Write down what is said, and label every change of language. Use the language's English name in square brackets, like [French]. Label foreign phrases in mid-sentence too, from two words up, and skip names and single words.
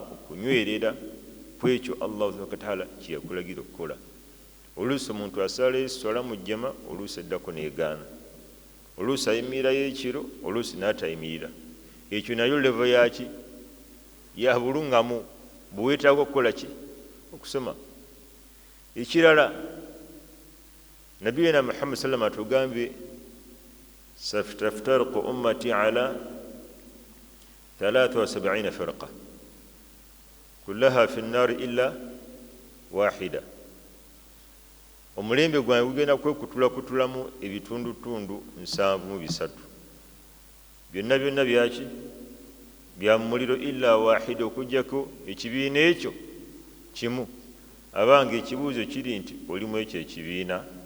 [Ganda] okunywerera kwekyo Allah kataala kyeyakulagira okukola oluusi omuntu asala eswala mu jjama oluusi eddako neegaana oluusi ayimirirayo ekiro oluusi n'atayimirira ekyo nayo levo yaki ya bulungamu buweetaaga okukola ki okusoma ekirala nabiyina Muhammad sallam atugambye [Arabic] ستفترق أمتي على 73 فرقة كلها في النار إلا واحدة [Ganda] omulembe gwange gugenda kwekutulakutulamu ebitundutundu 73 byonna byonna byaki bya muliro [Arabic] إلا واحدة [Ganda] okujjako ekibiina ekyo kimu abange ekibuuzo kiri nti olimu ekyo ekibiina